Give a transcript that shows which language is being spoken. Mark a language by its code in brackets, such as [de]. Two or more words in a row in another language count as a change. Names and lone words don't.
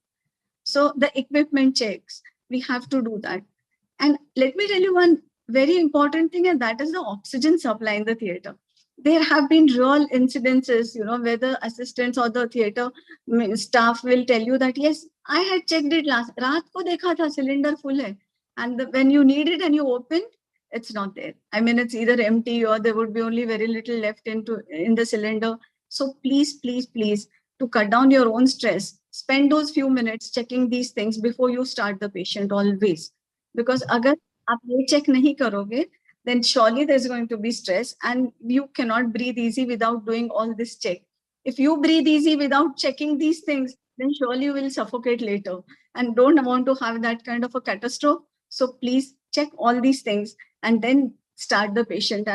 [en] So the equipment checks, we have to do that. And let me tell you one very important thing, and that is the oxygen supply in the theater. There have been real incidences, where the assistants or the theater staff will tell you that, yes, I had checked it last, [hi] रात को देखा था, [en] cylinder full [hi] hai. [en] And when you need it and you open, it's not there. I mean, it's either empty or there would be only very little left in the cylinder. So please, to cut down your own stress, spend those few minutes checking these things before you start the patient always. [hi] Because अगर आप ये check नहीं करोगे, [en] then surely there's going to be stress and you cannot breathe easy without doing all this check. If you breathe easy without checking these things, then surely you will suffocate later and don't want to have that kind of a catastrophe. So please check all these things and then start the patient.